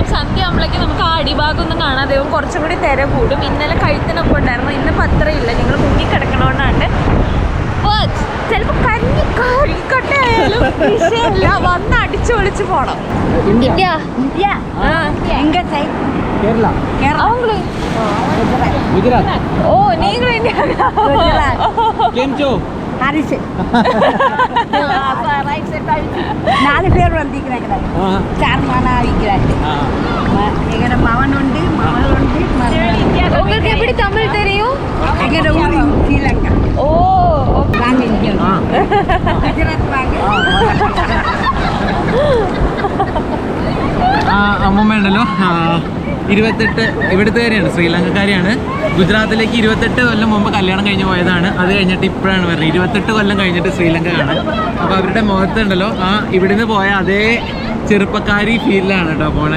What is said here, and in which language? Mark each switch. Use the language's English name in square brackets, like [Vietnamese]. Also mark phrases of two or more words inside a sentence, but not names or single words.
[Malayalam] സന്ധ്യ ആകുമ്പോഴേക്കും നമുക്ക് ആ അടിഭാഗം ഒന്നും കാണാതെ കുറച്ചും കൂടി തിര കൂടും. ഇന്നലെ കഴുത്തിനൊപ്പം ഉണ്ടായിരുന്നു, ഇന്നിപ്പോൾ അത്രയില്ല. നിങ്ങൾ മുന്നിൽ കിടക്കണോണ്ടാണ്. ചിലപ്പോൾ കരിക്കട്ടയായാലും വിഷയമല്ല, വന്ന് അടിച്ചു വിളിച്ച് പോണം. ഇന്ത്യ കേരള [Tamil] அவங்களும் குஜராத் ஓ நீங்களும் இந்தியா கேம் சோ ஹரிஷ் 4 பேர் வந்திருக்கிறாங்க. சார்மானா இருக்கிறாங்க. எங்களோட மகன் உண்டு, மகள் உண்டு. உங்களுக்கு எப்படி தமிழ் தெரியும்? எங்களோட ஊர் ஸ்ரீலங்கா. ஓ வாங்க இங்கே குஜராத் வாங்க. [Malayalam] അമ്മമ്മ ഉണ്ടല്ലോ 28 ഇവിടുത്തുകാരിയാണ്, ശ്രീലങ്കക്കാരിയാണ്. ഗുജറാത്തിലേക്ക് 28 കൊല്ലം മുമ്പ് കല്യാണം കഴിഞ്ഞ് പോയതാണ്. അത് കഴിഞ്ഞിട്ട് ഇപ്പോഴാണ് വരുന്നത്. 28 കൊല്ലം കഴിഞ്ഞിട്ട് ശ്രീലങ്ക കാണാൻ. അപ്പോൾ അവരുടെ മുഖത്തുണ്ടല്ലോ ഇവിടുന്ന് പോയ അതേ ചെറുപ്പക്കാരി ഫീലിലാണ് കേട്ടോ പോണേ.